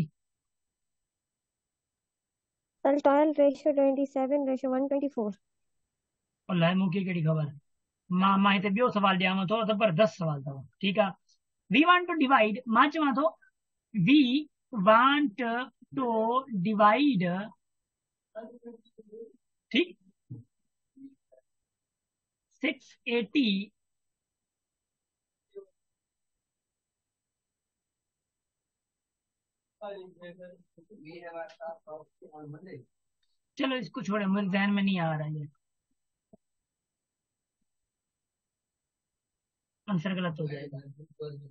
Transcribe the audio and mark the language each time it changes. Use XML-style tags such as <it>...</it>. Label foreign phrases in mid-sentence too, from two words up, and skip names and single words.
<sd>सर 12:27:124। अल्लाह मूंखे कहिड़ी ख़बर। मां हिते ॿियो सवाल ॾियांव थो, ज़बरदस्त सवाल अथव, ठीकु आहे।</sd> <en>we want to divide,</en> <sd>मां चवां थो</sd> <en>we want to divide, ठीक,</en> <hi>680 चलो इसको छोड़े, मेरे ध्यान में नहीं आ रहा है, आंसर गलत हो जाएगा।</hi>